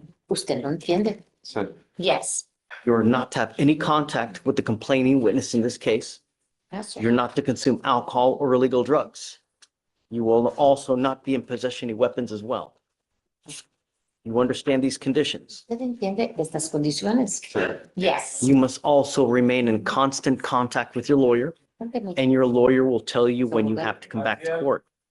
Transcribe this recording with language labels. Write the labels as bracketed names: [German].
[Spanish] ¿Usted lo entiende? [English] So, Yes. You're not to have any contact with the complaining witness in this case. That's right. You're not to consume alcohol or illegal drugs. You will also not be in possession of any weapons as well. You understand these conditions. [Spanish] ¿Usted entiende estas condiciones? [English] Yes. You must also remain in constant contact with your lawyer, and your lawyer will tell you when you have to come back to court.